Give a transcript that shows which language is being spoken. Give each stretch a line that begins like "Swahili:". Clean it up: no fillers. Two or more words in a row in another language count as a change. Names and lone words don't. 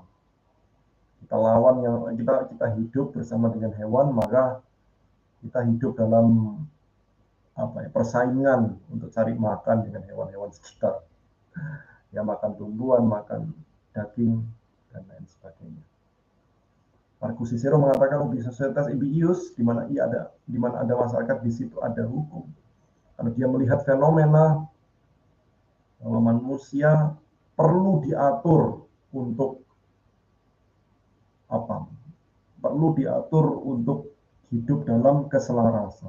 Indonesian: Kita lawan yang kita hidup bersama dengan hewan, maka kita hidup dalam persaingan untuk cari makan dengan hewan-hewan sekitar. Ya, makan tumbuhan, makan daging dan lain sebagainya. Marcus Cicero mengatakan
Latin: ubi societas ibi-ius,
Indonesian: di mana ada masyarakat, di situ ada hukum. Karena dia melihat fenomena bahwa manusia perlu diatur untuk apa? Perlu diatur untuk hidup dalam keselarasan.